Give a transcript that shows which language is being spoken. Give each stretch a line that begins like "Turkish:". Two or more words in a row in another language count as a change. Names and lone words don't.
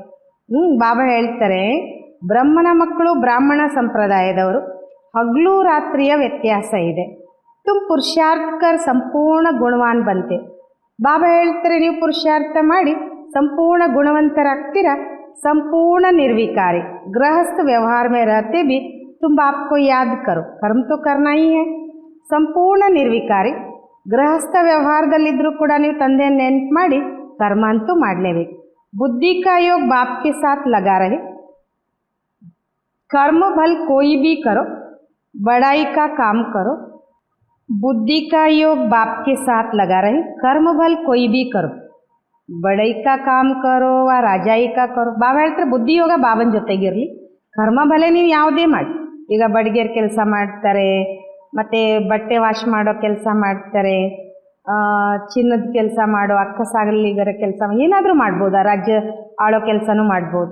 Kannada: ಬಾಬಾ ಹೇಳ್ತಾರೆ ಬ್ರಹ್ಮನ ಮಕ್ಕಳು ಬ್ರಾಹ್ಮಣ ಸಂಪ್ರದಾಯದವರು, ಹಗಲು ರಾತ್ರಿಯ ವ್ಯತ್ಯಾಸ ಇದೆ.
Hindi: तुम पुरुषार्थ कर संपूर्ण गुणवान बनते.
Kannada: ಬಾಬಾ ಹೇಳ್ತಾರೆ ನೀವು ಪುರುಷಾರ್ಥ ಮಾಡಿ ಸಂಪೂರ್ಣ ಗುಣವಂತರಾಗ್ತೀರಾ.
Hindi: संपूर्ण निर्विकारी गृहस्थ व्यवहार में रहते भी तुम बाप को याद करो, कर्म तो करना ही है.
Kannada: ಸಂಪೂರ್ಣ ನಿರ್ವಿಕಾರಿ ಗೃಹಸ್ಥ ವ್ಯವಹಾರದಲ್ಲಿದ್ದರೂ ಕೂಡ ನೀವು ತಂದೆಯನ್ನು ನೆನ್ಪು ಮಾಡಿ ಕರ್ಮ ಅಂತೂ ಮಾಡಲೇಬೇಕು.
Hindi: बुद्धि का योग बाप के साथ लगा रहे, कर्म भल कोई भी करो, बड़ाई का काम करो. बुद्धि का योग बाप के साथ लगा रहे, कर्म भल कोई भी करो, बड़ाई का काम करो वा राजाई का करो.
Kannada: ಬಾಬಾ ಹೇಳ್ತಾರೆ ಬುದ್ಧಿಯೋಗ ಬಾಬನ ಜೊತೆಗಿರಲಿ, ಕರ್ಮ ಭಲೆ ನೀವು ಯಾವುದೇ ಮಾಡಿ. ಈಗ ಬಡಿಗೆರ್ ಕೆಲಸ ಮಾಡ್ತಾರೆ, ಮತ್ತು ಬಟ್ಟೆ ವಾಶ್ ಮಾಡೋ ಕೆಲಸ ಮಾಡ್ತಾರೆ, ಚಿನ್ನದ ಕೆಲಸ ಮಾಡೋ ಅಕ್ಕ ಸಾಗಲಿಗರ ಕೆಲಸ ಏನಾದರೂ ಮಾಡ್ಬೋದಾ, ರಾಜ್ಯ ಆಳೋ ಕೆಲಸನೂ ಮಾಡ್ಬೋದು.